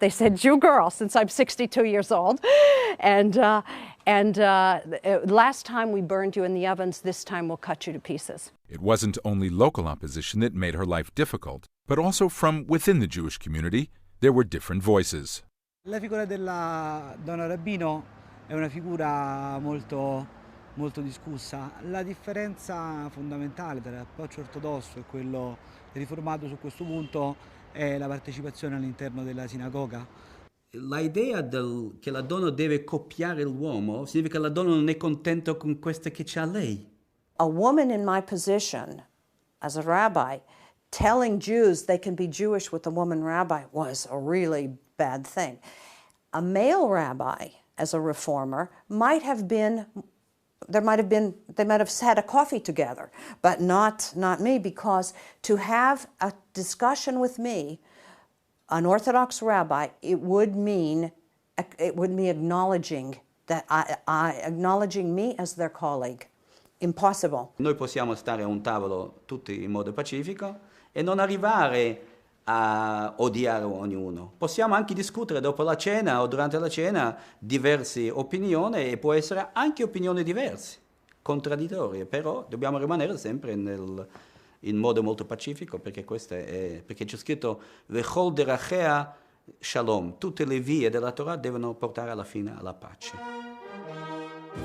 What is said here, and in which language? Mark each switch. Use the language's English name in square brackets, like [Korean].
[English] They said Jew girl, since I'm 62 years old. And last time we burned you in the ovens, this time we'll cut you to pieces. It wasn't only local opposition that made her life difficult, but also from within the Jewish community, there were different voices. [Italian] La figura della donna rabbino è una figura molto discussa. La differenza fondamentale tra l'approccio ortodosso e quello riformato su questo punto è la partecipazione all'interno della sinagoga. L'idea che la donna deve copiare l'uomo significa che la donna non è contenta con questo che c'ha lei. [English] A woman in my position as a rabbi telling Jews they can be Jewish with a woman rabbi was a really bad thing. A male rabbi, as a reformer, they might have had a coffee together, but not me, because to have a discussion with me, an Orthodox rabbi, it would mean acknowledging acknowledging me as their colleague. Impossible. [Italian] Noi possiamo stare a un tavolo tutti in modo pacifico e non arrivare a odiare ognuno. Possiamo anche discutere dopo la cena o durante la cena diverse opinioni, e può essere anche opinioni diverse, contraddittorie, però dobbiamo rimanere sempre in modo molto pacifico, perché perché c'è scritto [Hebrew] Vechol derachea shalom, [Italian] tutte le vie della Torah devono portare alla fine alla pace.